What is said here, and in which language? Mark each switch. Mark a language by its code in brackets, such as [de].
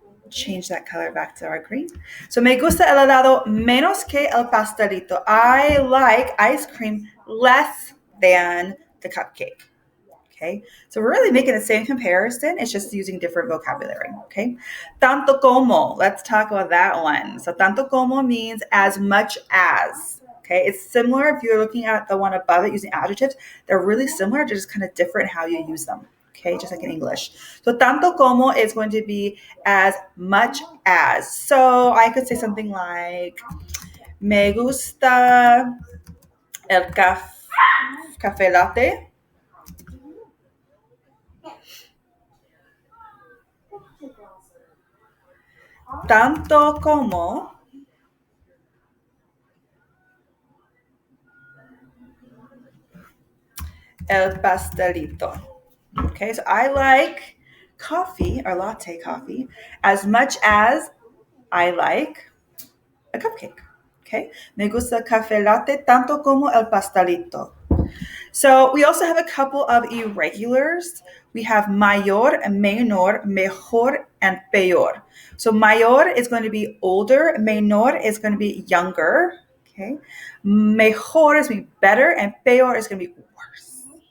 [en] Change that color back to our green. So, [es] me gusta el helado menos que el pastelito. [en] I like ice cream less than the cupcake. Okay, so we're really making the same comparison. It's just using different vocabulary. Okay, tanto como. Let's talk about that one. So tanto como means as much as. Okay, it's similar if you're looking at the one above it using adjectives. They're really similar, just kind of different how you use them. Okay, just like in English. So tanto como is going to be as much as. So I could say something like, [es] me gusta el café latte tanto como el pastelito. [en] Okay, so I like coffee or latte coffee as much as I like a cupcake. Okay, [es] me gusta el café latte tanto como el pastelito. [en] So we also have a couple of irregulars. We have mayor, menor, mejor, and peor. So mayor is going to be older, menor is going to be younger. Okay, mejor is going to be better, and peor is going to be worse.